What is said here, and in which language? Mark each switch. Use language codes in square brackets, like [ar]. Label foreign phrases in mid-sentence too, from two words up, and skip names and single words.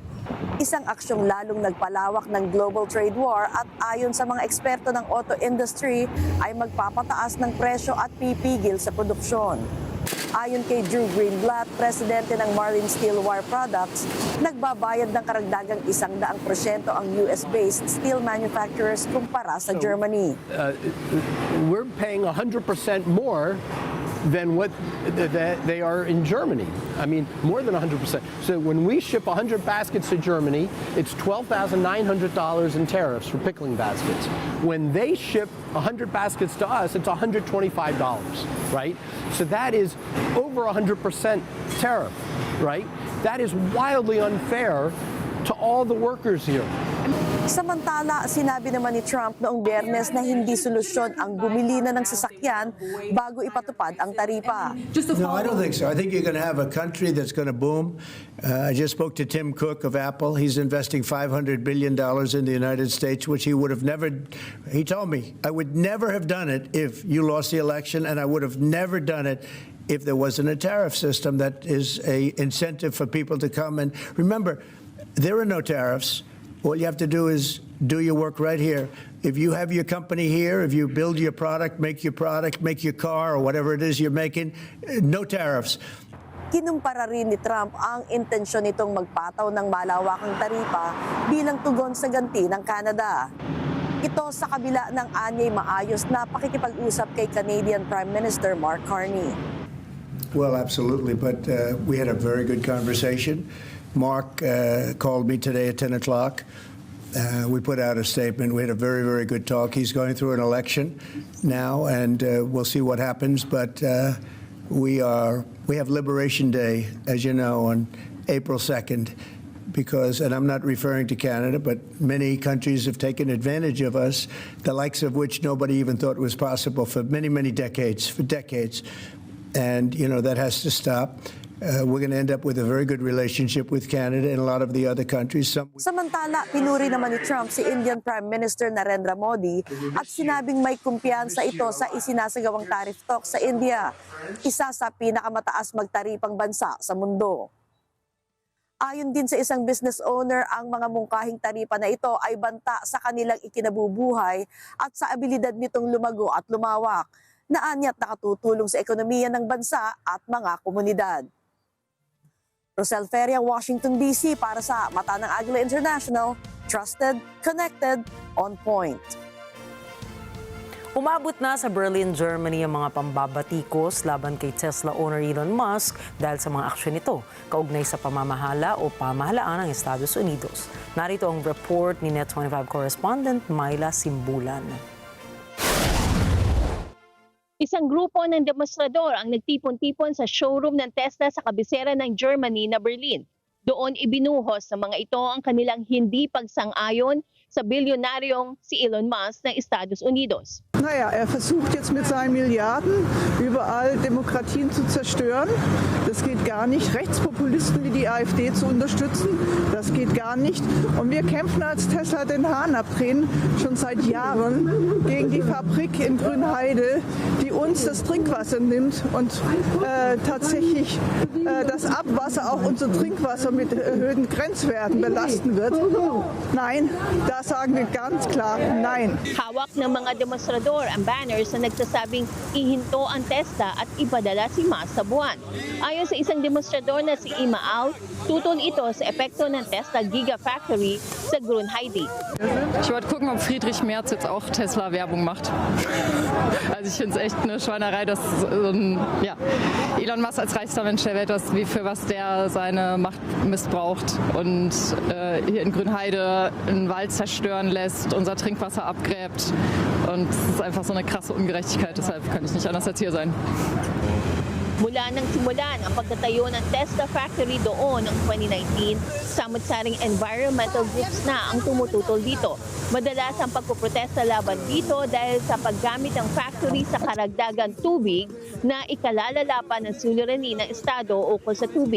[tl] Isang aksyong lalong nagpalawak ng [en] global trade war [tl] at ayon sa mga eksperto ng [en] auto industry [tl] ay magpapataas ng presyo at pipigil sa produksyon. Ayon kay Drew Greenland, presidente ng Marlin Steel Wire Products, nagbabayad ng karagdagang 100% ang [en] US-based steel manufacturers [tl] kumpara sa Germany. [en] We're paying 100% more than what they are in Germany. I mean, more than 100%. So when we ship 100 baskets to Germany, it's $12,900 in tariffs for pickling baskets. When they ship 100 baskets to us, it's $125, right? So that is over 100% tariff, right? That is wildly unfair to all the workers here. [tl] Samantala, sinabi naman ni Trump noong Biyernes na hindi solusyon ang bumili na ng sasakyan bago ipatupad ang taripa. [en] No, I don't think so. I think you're going to have a country that's going to boom. I just spoke to Tim Cook of Apple. He's investing $500 billion in the United States, which he would have never, he told me, I would never have done it if you lost the election, and I would have never done it if there wasn't a tariff system that is an incentive for people to come. And remember, there are no tariffs. All you have to do is do your work right here. If you have your company here, if you build your product, make your car, or whatever it is you're making, no tariffs. [tl] Kinumpara rin ni Trump ang intensyon nitong magpataw ng malawakang taripa bilang tugon sa ganti ng Canada. Ito sa kabila ng anyay maayos na pakikipag-usap kay [en] Canadian Prime Minister [tl] Mark Carney. [en] Well, absolutely, but we had a very good conversation. Mark called me today at 10 o'clock. We put out a statement. We had a very, very good talk. He's going through an election now, and we'll see what happens. But we have Liberation Day, as you know, on April 2nd, because, and I'm not referring to Canada, but many countries have taken advantage of us, the likes of which nobody even thought was possible for many, many decades, And, you know, that has to stop. We're going to end up with a very good relationship with Canada and a lot of the other countries. [tl] Samantala, pinuri naman ni Trump si [en] Indian Prime Minister [tl] Narendra Modi at sinabing may kumpiyansa ito sa isinasagawang [en] tariff talks [tl] sa India, isa sa pinakamataas magtaripang bansa sa mundo. Ayon din sa isang [en] business owner, [tl] ang mga mungkahing taripa na ito ay banta sa kanilang ikinabubuhay at sa abilidad nitong lumago at lumawak, na anya't nakatutulong sa ekonomiya ng bansa at mga komunidad. Rosel Feria, Washington, D.C. para sa Mata ng Agila International, [en] trusted, connected, on point. [tl] Umabot na sa Berlin, Germany ang mga pambabatikos laban kay Tesla owner Elon Musk dahil sa mga aksyon nito, kaugnay sa pamamahala o pamahalaan ng Estados Unidos. Narito ang report ni NET25 correspondent Myla Simbulan. Isang grupo ng demonstrador ang nagtipon-tipon sa showroom ng Tesla sa kabisera ng Germany na Berlin. Doon ibinuhos ng mga ito ang kanilang hindi pagsang-ayon sa bilyonaryong si Elon Musk ng Estados Unidos. [de] Naja, versucht jetzt mit seinen Milliarden überall Demokratien zu zerstören. Das geht gar nicht. Rechtspopulisten wie die AfD zu unterstützen, das geht gar nicht. Und wir kämpfen als Tesla den Hahn abdrehen, schon seit Jahren, gegen die Fabrik in Grünheide, die uns das Trinkwasser nimmt und tatsächlich das Abwasser, auch unser Trinkwasser mit erhöhten Grenzwerten belasten wird. Nein, da sagen wir ganz klar Nein. [tl] Hawak ng mga demonstrador ang banners na nagsasabing ihinto ang Tesla at ipadala si Musk sa buwan. Ayon sa isang demonstrador na si Ima Al, tutol ito sa epekto ng Tesla Gigafactory sa Grünheide. [de] Ich wollte gucken, ob Friedrich Merz jetzt auch Tesla-Werbung macht. Also ich finde es echt eine Schweinerei, dass Elon Musk als reichster Mensch der Welt, für was der seine Macht missbraucht und hier in Grünheide einen Wald zerstören lässt, unser Trinkwasser abgräbt Und es ist einfach so eine krasse Ungerechtigkeit, deshalb kann ich nicht anders als hier sein. [tl] Mula nang simulan ang pagtatayo ng Tesla factory doon noong 2019, samot-saring [en] environmental groups [tl] na ang tumututol dito. Madalas ang pagpuprotesta laban dito dahil sa paggamit ng factory sa karagdagang tubig na ikalalala pa ng suliranin ng estado ukol sa tubig.